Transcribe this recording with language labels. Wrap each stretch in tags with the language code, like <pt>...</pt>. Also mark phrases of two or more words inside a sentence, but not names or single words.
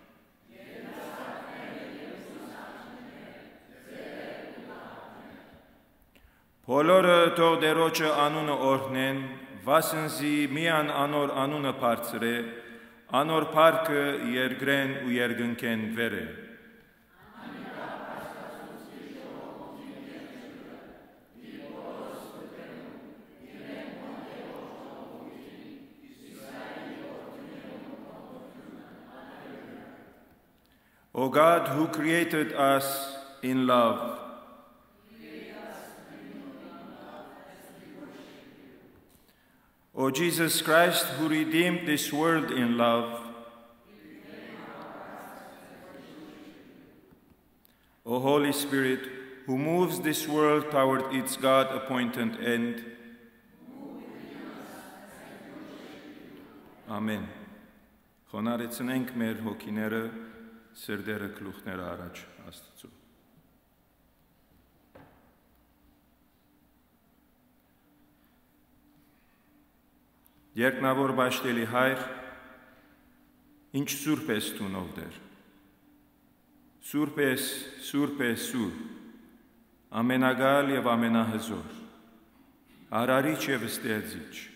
<hy>Բոլորը թող Տերոջը անունը օրհնեն, վասնզի միան անոր անունը բարձր է, անոր փառքը երկրեն ու երկնքեն վեր է։</hy> <en>O God, who created us in love, O Jesus Christ, who redeemed this world in love, O Holy Spirit, who moves this world toward its God-appointed end, Amen.</en> <hy>Խոնարհեցնենք մեր հոգիները, սրդերը գլուխները առաջ Աստծո։ Երկնավոր Բաշտելի Հայր, ինչ սուրբ ես դու Տեր։ Սուրբ ես, սուրբ ես, սուրբ, ամենագալ եւ ամենահզոր, արարիչ եւ ստեղծիչ,</hy>